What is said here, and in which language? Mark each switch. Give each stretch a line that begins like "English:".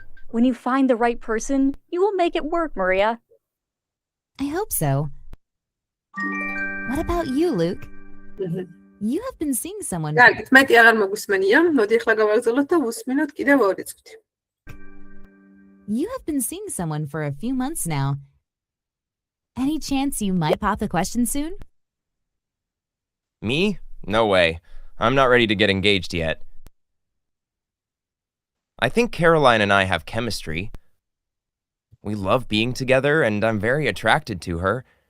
English: When you find the right person, you will make it work, Maria. I hope so. What about you, Luke? You have been seeing someone.
Georgian: კარგით, მეტი აღარ მოგვისმენია. მოდი ახლა გავაგზავნოთ და ვუსმინოთ კიდევ 2 წუთი.
English: You have been seeing someone for a few months now. Any chance you might pop the question soon? Me? No way. I'm not ready to get engaged yet. I think Caroline and I have chemistry. We love being together, and I'm very attracted to her.